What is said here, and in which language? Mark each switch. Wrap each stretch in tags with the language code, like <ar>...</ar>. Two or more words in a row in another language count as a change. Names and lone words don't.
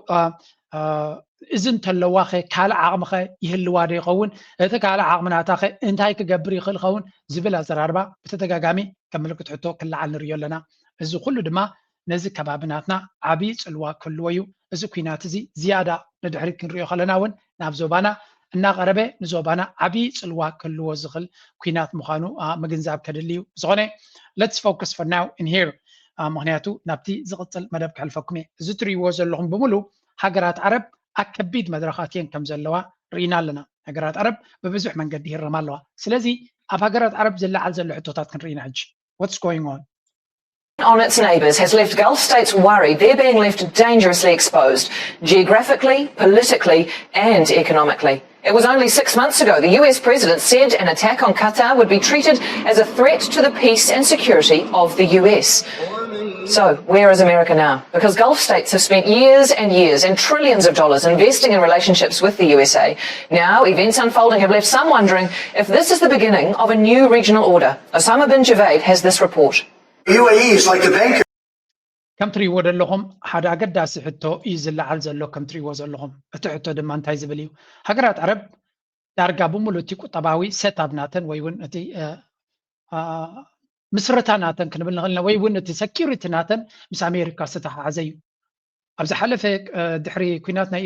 <ti>እዚ እንተለዋ ኸ ካልእ ዓቕሚ ኸ ይህልዋ ዶ ይኸውን እቲ ካልእ ዓቕሚ ናታ ኸ እንታይ ክገብር ይኽእል ይኸውን ዝብል ኣዘራርባ ብተደጋጋሚ ከም ምልክት ሕቶ ክለዓል ንሪኦ ኣለና እዚ ኩሉ ድማ ነዚ ከባቢናትና ዓብዪ ፅልዋ ክህልዎ እዩ እዚ ኩናት እዚ ዝያዳ ንድሕሪት ክንሪኦ ከለና እውን ናብ ዞባና እናቐረበ ንዞባና ዓብዪ ፅልዋ ክህልዎ ዝኽእል ኩናት ምዃኑ ምግንዛብ ከድሊ እዩ ዝኾነ</ti> <en>let's focus for now in here</en> <ti>ምክንያቱ ናብቲ ዝቕፅል መደብ ክሕልፈኩም እየ እዚ ትሪእዎ ዘለኹም ብምሉ ሃገራት ዓረብ ኣብ ከቢድ መድረኻት እየን ከም ዘለዋ ርኢና ኣለና ሃገራት ዓረብ ብብዙሕ መንገዲ ይረማ ኣለዋ ስለዚ ኣብ ሃገራት ዓረብ ዝለዓል ዘሎ ሕቶታት ክንርኢና ሕጂ</ti> <en>what's going on its neighbours has left Gulf states worried they're being left dangerously exposed, geographically, politically and economically. It was only 6 months ago the US president said an attack on Qatar would be treated as a threat to the peace and security of the US. So, where is America now? Because Gulf states have spent years and years and trillions of dollars investing in relationships with the USA. Now, events unfolding have left some wondering if this is the beginning of a new regional order. Osama bin Javaid has this report. UAE is like the banker.</en> <ti>ከም ትሪእዎ ዘለኹም ሓደ ኣገዳሲ ሕቶ እዩ ዝለዓል ዘሎ ከም ትሪእዎ ዘለኹም እቲ ሕቶ ድማ እንታይ ዝብል እዩ ሃገራት ዓረብ ዳርጋ ብምሉእ እቲ ቁጠባዊ ሴትኣፕ ናተን ወይ እውን እቲ ምስረታ ናተን ክንብል ንኽእልና ወይ እውን እቲ ሰኪሪቲ ናተን ምስ ኣሜሪካ ዝተሓሓዘ እዩ ኣብ ዝሓለፈ ድሕሪ ኩናት ናይ</ti>